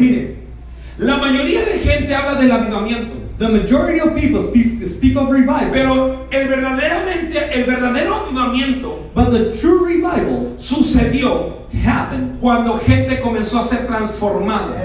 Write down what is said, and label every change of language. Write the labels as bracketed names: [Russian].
[Spanish] mire, la mayoría de gente habla del avivamiento, [English] the majority of people speak of revival, [Spanish] pero el verdadero avivamiento [English] but the true revival [Spanish] sucedió [English] happened [Spanish] cuando gente comenzó a ser transformada.